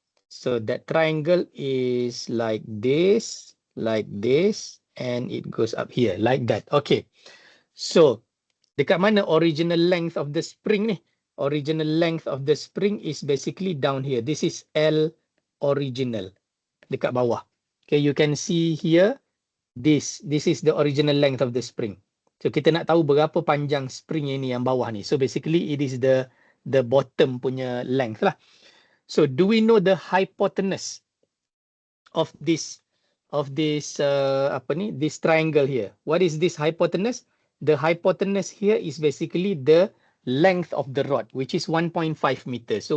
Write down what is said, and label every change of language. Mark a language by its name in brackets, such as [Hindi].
[English] So that triangle is like this, and it goes up here like that. Okay. So [Malay] dekat mana [English] original length of the spring ni? Original length of the spring is basically down here. This is L original [Malay] dekat bawah. [English] Okay, you can see here this is the original length of the spring. [Malay] So kita nak tahu berapa panjang spring ini yang bawah ni. [English] So basically it is the bottom punya length lah. So do we know the hypotenuse of this this triangle here? What is this hypotenuse? The hypotenuse here is basically the length of the rod, which is 1.5 meters.